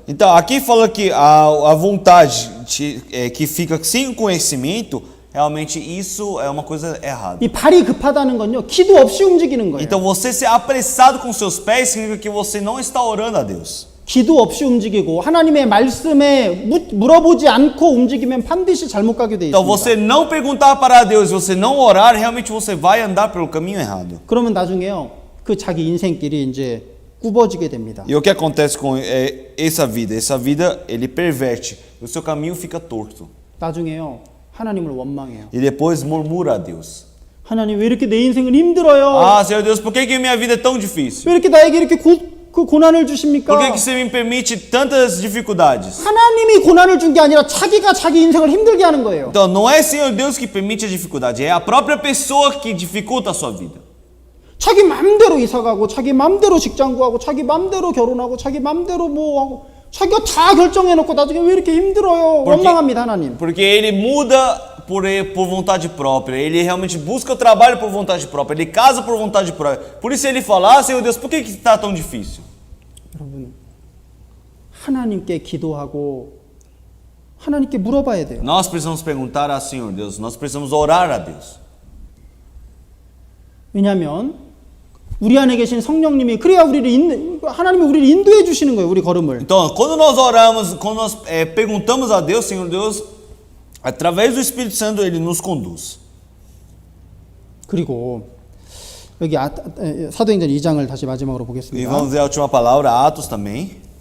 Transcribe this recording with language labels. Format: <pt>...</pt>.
<pt>Então aqui fala que a vontade que fica sem conhecimento, realmente isso é uma coisa errada.</pt> <ko>이 발이 급하다는 건요 기도 없이 움직이는 거예요.</ko> <pt>Então você ser apressado com seus pés significa que você não está orando a Deus.</pt> <ko>기도 없이 움직이고 하나님의 말씀에 물어보지 않고 움직이면 반드시 잘못 가게 돼</ko> <pt>Então</pt> <ko>있습니다.</ko> <pt>você não perguntar para Deus, você não orar, realmente você vai andar pelo caminho errado.</pt> <ko>그러면 나중에요 그 자기 인생길이 이제 굽어지게 됩니다.</ko> <pt>E o que acontece com essa vida? Essa vida ele perverte, o seu caminho fica torto.</pt> <ko>나중에요 하나님을 원망해요.</ko> <pt>E depois murmura a Deus.</pt> <ko>하나님 왜 이렇게 내 인생은 힘들어요?</ko> <pt>Ah, Senhor Deus, por que minha vida é tão difícil?</pt> <ko>왜 이렇게 나에게 이렇게 그 고난을 주십니까?</ko> <pt>Por que você me permite tantas dificuldades?</pt> <ko>하나님이 고난을 준 게 아니라 자기가 자기 인생을 힘들게 하는 거예요.</ko> <pt>Então não é Senhor Deus que permite a dificuldade, é a própria pessoa que dificulta a sua vida.</pt> <ko>자기 맘대로 이사가고 자기 맘대로 직장 구하고 자기 맘대로 결혼하고 자기 맘대로 뭐 하고 자기가 다 결정해놓고 나중에 왜 이렇게 힘들어요? 원망합니다 하나님.</ko> <pt>Porque ele muda por vontade própria, ele realmente busca o trabalho por vontade própria, ele casa por vontade própria. Por isso ele fala, ah, Senhor Deus, por que está tão difícil?</pt> <ko>여러분 하나님께 기도하고 하나님께 물어봐야 돼요.</ko> <pt>Nós precisamos perguntar a Senhor Deus, nós precisamos orar a Deus.</pt> <ko>왜냐하면 우리 안에 계신 성령님이 그래야 하나님이 우리를 인도해 주시는 거예요. 우리 걸음을.</ko> <pt>Então, quando nós oramos, quando nós perguntamos a Deus, Senhor Deus, através do Espírito Santo, ele nos conduz.</pt> <ko>그리고 여기 사도행전 2장을 다시 마지막으로</ko> <pt>E</pt> <ko>보겠습니다.</ko> <pt>vamos ver a última palavra, Atos também.</pt>